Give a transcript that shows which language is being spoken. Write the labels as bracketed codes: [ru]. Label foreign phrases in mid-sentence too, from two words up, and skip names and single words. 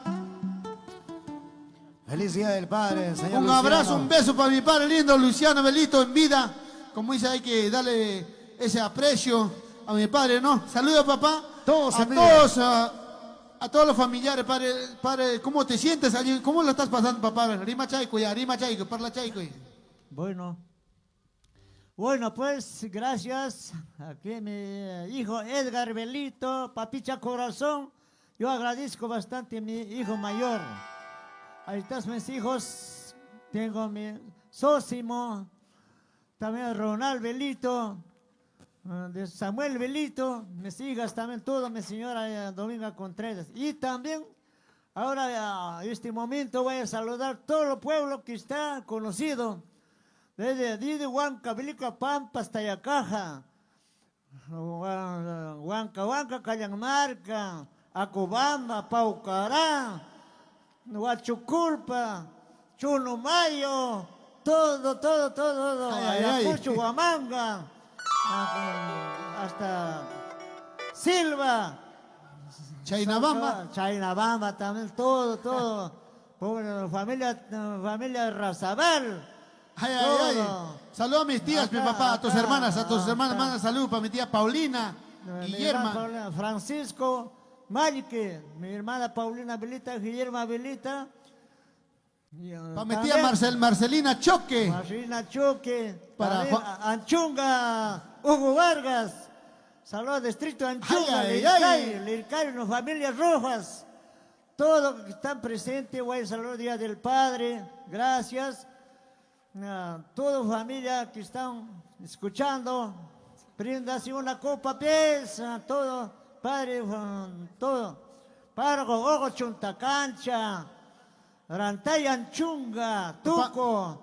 [es] Feliz Día del Padre, señor Un Luciano. abrazo, un beso para mi padre lindo, Luciano Belito, en vida. Como dice, hay que darle ese aprecio a mi padre, ¿no? Saludos, papá. Todos a en vida. todos, a todos los familiares, padre. ¿Cómo te sientes allí? ¿Cómo lo estás pasando, papá? [qu] Rima chaico, parla chaico. [es] Bueno, pues gracias. Aquí mi hijo Edgar Belito, papicha corazón. Yo agradezco bastante a mi hijo mayor. Ahí están mis hijos. Tengo mi Sósimo, también Ronald Belito, de Samuel Belito, mis hijas también, toda mi señora Dominga Contreras. Y también, ahora en este momento voy a saludar todo el pueblo que está conocido. Desde Huanca, Belica, Pampa hasta Yacaja, Huanca, Callamarca, Acobamba, Paucará, Huachuculpa, Chunumayo, todo, Ay, ay, ay. Ayacucho, Huamanga, hasta Silva, Chainabamba también, todo, pobre familia Razabal. Ay, ay, ay. Todo. Saludos a mis tías, mi papá, a tus hermanas, manda salud para mi tía Paulina, Mi Guillermo. hermana Paulina, Francisco Malique, mi hermana Paulina Belita, Guillermo Belita. Para mi tía Marcelina Choque. Marcelina Choque, Para también Anchunga, Hugo Vargas. Saludos, distrito Anchunga, Ay, ay, ay. Lircay, las familias rojas. Todos que están presentes, voy a saludar Día del Padre. Gracias. Toda familia que están escuchando, brindas una copa pieza, todo, padre, todo, Pargo, Ogo, Chuntacancha, Rantay, Anchunga, Tuco,